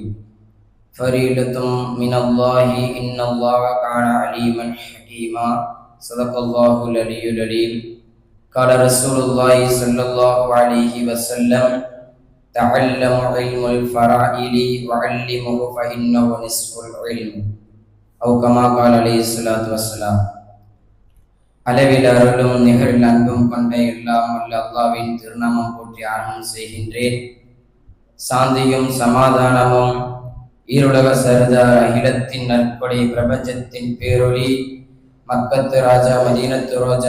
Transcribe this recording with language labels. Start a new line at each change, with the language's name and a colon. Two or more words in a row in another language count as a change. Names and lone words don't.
Arabic: فريضة من الله إن الله كان عليما حكيما. صدق الله العلي العظيم. قال رسول الله صلى الله عليه وسلم تعلموا علم الفرائض وعلموه فإنه نصف العلم. أو كما قال عليه الصلاة والسلام.
Tamil: அளவில் அருளும் நிகழ் அன்பும் கொண்ட எல்லாம் வல்ல அல்லாஹ்வின் திருநாமம் போற்றி ஆரம்பம் செய்கின்றேன். சாந்தியும் சமாதானமும் ஈருலக சர்தார் அகிலத்தின் நற்கொடை பிரபஞ்சத்தின் பேரொளி மக்கத்து ராஜா மதீனத்து ரோஜா